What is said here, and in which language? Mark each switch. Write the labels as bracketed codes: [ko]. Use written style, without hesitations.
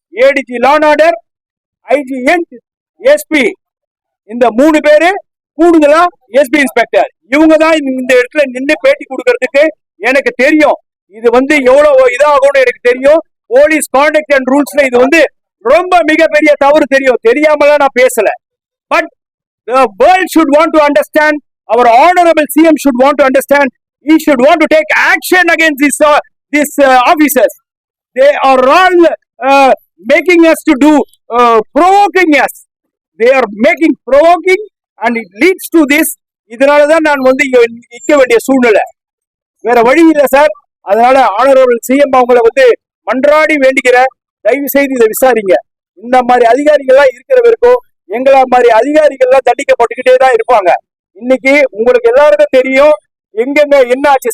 [ta] ADG law and order, IG, SP, இந்த 3 பேரு கூடுதலா எஸ்பி இன்ஸ்பெக்டர், இவங்க தான் இந்த இடத்துல நின்று பேட்டி கொடுக்கறதுக்கு எனக்கு தெரியும். இது வந்து எவ்வளவு இதாகும்னு எனக்கு தெரியும். போலீஸ் கான்டக்ட் அண்ட் ரூல்ஸ்ல இது வந்து ரொம்ப மிகப்பெரிய தவறு தெரியும். தெரியாமலாம் நான் பேசல. [en] But the world should want to understand, our honorable CM should want to understand, he should want to take action against these officers. They are all making us to do provoking us. They are making provoking and it leads to this. [ta] இதனாலதான் நான் வந்து நிக்க வேண்டிய சூழ்நிலை, வேற வழி இல்லை sir. அதனால ஆனரபிள் சிஎம் அவங்களை வந்து மன்றாடி வேண்டிக்கிற, தயவு செய்து இதை விசாரிங்க. இந்த மாதிரி அதிகாரிகள்லாம் இருக்கிற வரைக்கும் எங்களா மாதிரி அதிகாரிகள்லாம் தண்டிக்கப்பட்டுக்கிட்டே தான் இருப்பாங்க. இன்னைக்கு உங்களுக்கு எல்லாருக்கும் தெரியும் எங்கெங்க என்ன ஆச்சு.